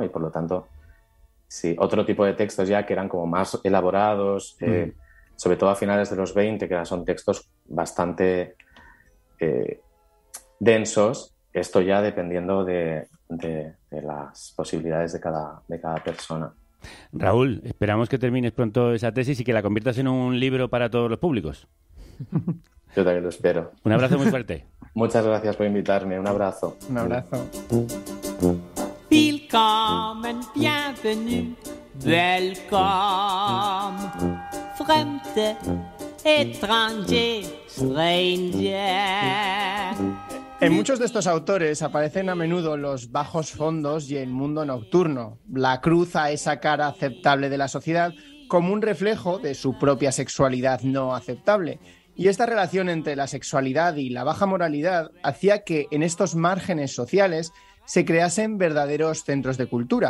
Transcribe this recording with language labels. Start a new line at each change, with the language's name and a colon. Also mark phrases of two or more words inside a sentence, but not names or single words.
Spanish: Y por lo tanto, sí, otro tipo de textos ya que eran como más elaborados, sobre todo a finales de los 20, que son textos bastante densos, esto ya dependiendo de las posibilidades de cada persona. Raúl, esperamos que termines pronto esa tesis y que la conviertas en un libro para todos los públicos. Yo también lo espero. Un abrazo muy fuerte. Muchas gracias por invitarme. Un abrazo. Un abrazo.
German: Willkommen, bienvenue, welcome, fremde, étranger, stranger.
Spanish: En muchos de estos autores aparecen a menudo los bajos fondos y el mundo nocturno, la cruz a esa cara aceptable de la sociedad, como un reflejo de su propia sexualidad no aceptable. Y esta relación entre la sexualidad y la baja moralidad hacía que en estos márgenes sociales se creasen verdaderos centros de cultura.